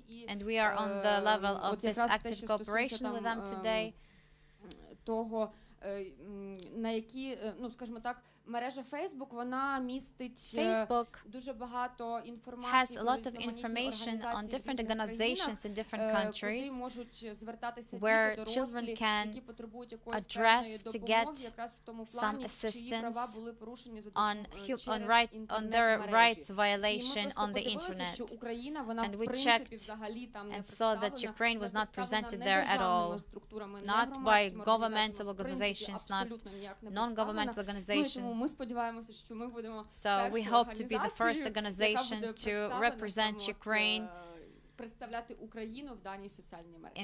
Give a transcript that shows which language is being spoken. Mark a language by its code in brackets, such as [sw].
[en] And we are on the level of this active cooperation with them today. [uk] Того, на які, ну, скажімо так, мережа Facebook, вона містить дуже багато інформації про різноманітні організації в різних країнах, куди можуть звертатися діти, дорослі, які потребують якоїсь певної допомоги, якраз в тому плані, чиї права були порушені за через інтернет-мережі. І ми просто подивилися, що Україна, вона в принципі взагалі там не представлена державними структурами, не громадськими організаціями, в принципі, абсолютно ніяк не представлена. Ну, і тому ми сподіваємося, що ми будемо [en] we hope to be the first organization to represent Ukraine [uk] представляти Україну в даній соціальній мережі.